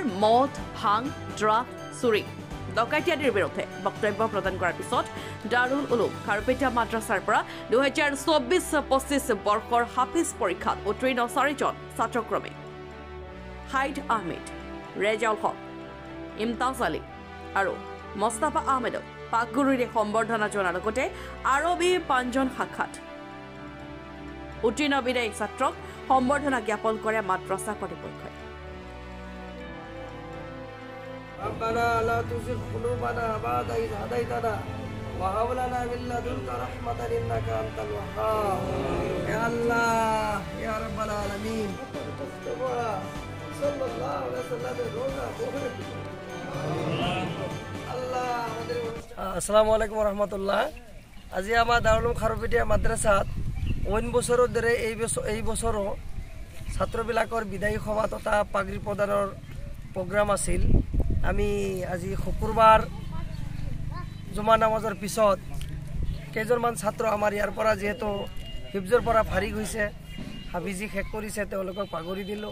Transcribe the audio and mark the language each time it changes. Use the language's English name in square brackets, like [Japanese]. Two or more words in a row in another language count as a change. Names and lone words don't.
[Assamese] মদ ভাং ড্ৰাগ চুৰি ডকাইতি আদিৰ বিৰুদ্ধে বক্তব্য প্ৰদান কৰাৰ পিছত দাৰুল উলুম খাৰুপেটীয়া মাদ্ৰাছাৰ পৰা 2024-25 বৰ্ষৰ হাফিজ পৰীক্ষাত উত্তীৰ্ণ 4জন ছাত্ৰক্ৰমে হাইদ আহমেদ, ৰেজাউল হক, ইমতাজ আলী আৰু মোস্তাফা আহমেদক পাকগুৰুৰে সম্বৰ্ধনা জনাৰ লগতে আৰবী 5জন শাখাত উত্তীৰ্ণ বিদায়ী ছাত্ৰক সম্বৰ্ধনা জ্ঞাপন কৰে মাদ্ৰাছা কৰ্তৃপক্ষই। [Arabic] ربنا لا تزغ قلوبنا بعد إذ هديتنا وهب لنا من لدنك رحمة إنك أنت الوهاب يا الله يا رب العالمين صلى الله عليه وسلم السلام عليكم رحمة الله. [Assamese] আজি আমাৰ দাৰুল উলুম খাৰুপেটীয়া মাদ্ৰাছাত অইন বছৰৰ দৰে এই বছৰো ছাত্ৰবিলাকৰ বিদায়ী সভা তথা পাগৰি প্ৰদানৰ প্ৰগ্ৰাম আছিল। আমি আজি শুক্ৰবাৰ জুমা নামাজৰ পিছত কেইজনমান ছাত্ৰ আমাৰ ইয়াৰ পৰা যিহেতু হিফজৰ পৰা ফাৰিগ হৈছে, হাফিজি শেষ কৰিছে, তেওঁলোকক পাগুৰি দিলোঁ।